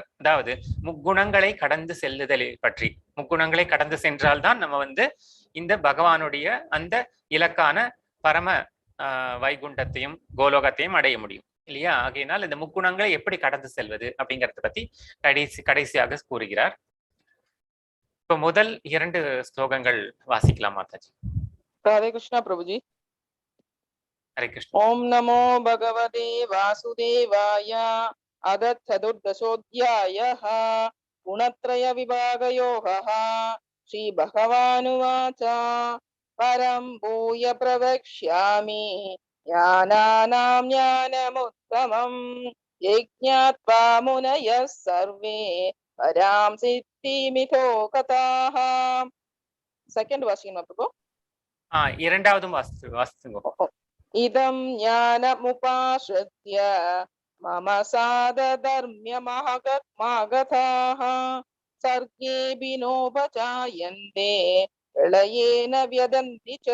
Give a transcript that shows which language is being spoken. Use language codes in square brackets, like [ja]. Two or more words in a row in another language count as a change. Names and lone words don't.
[ta] அதாவது முக்குணங்களை கடந்து செல்லுதலை பற்றி. முக்குணங்களை கடந்து சென்றால்தான் நம்ம வந்து இந்த பகவானுடைய அந்த இலக்கான பரம வைகுண்டத்தையும் கோலோகத்தையும் அடைய முடியும். இல்லையா? ஆகையினால் இந்த முக்குணங்களை எப்படி கடந்து செல்வது அப்படிங்கறத பத்தி கடைசியாக கூறுகிறார். இப்ப முதல் 2 ஸ்லோகங்கள் வாசிக்கலாம் மாதாஜி. [hi] हरे कृष्णा प्रभु जी। हरे कृष्ण। [sa] ओम नमो भगवते वासुदेवाय। अथ चतुर्दशोऽध्यायः गुणत्रय विभागयोगः। श्री भगवानुवाच परं भूय प्रवक्ष्यामि ज्ञानानां ज्ञानमुत्तमम् यज्ञात्वा मुनयः सर्वे परां सिद्धिमितो गताः। [ta] செகண்ட் வாசிங்க பிரபு। இரண்டாவதும் வாசிங்க. [sa] इदं ज्ञानमुपाश्रित्य मम साधर्म्यमागताः सर्गेऽपि नोपजायन्ते प्रलये न व्यथन्ति च.